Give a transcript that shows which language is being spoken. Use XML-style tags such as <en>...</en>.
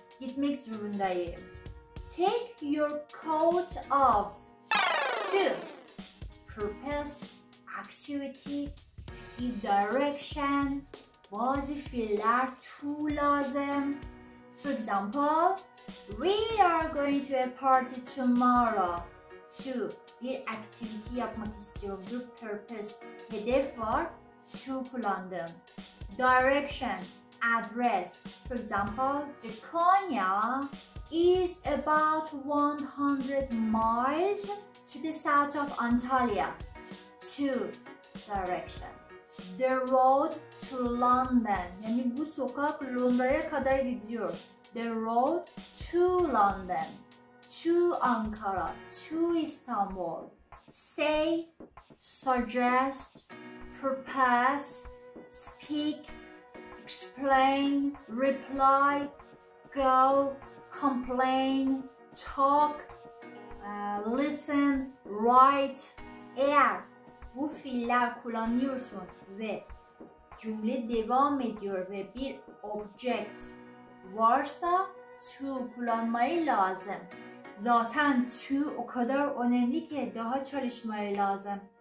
<tr>Gitmek zorundayım.</tr> <en>Take your coat off. 2. Purpose, activity, to give direction.</en> <tr>Bazı fiiller to lazım.</tr> <en>For example, we are going to a party tomorrow. 2.</en> <tr>Bir activity yapmak istiyorum. Bir purpose, hedef var. To kullandım.</tr> <en>Direction, address. For example, the Konya is about 100 miles to the south of Antalya. 2. Direction. The road to London.</en> <tr>Yani bu sokak Londra'ya kadar gidiyor.</tr> <en>The road to London, to Ankara, to Istanbul. Say, suggest, propose, speak, explain, reply, go, complain, talk, listen, write.</en> <tr>Eğer bu fiiller kullanıyorsun ve cümle devam ediyor ve bir object varsa to kullanmayı lazım. Zaten to o kadar önemli ki daha çalışmayı lazım.</tr>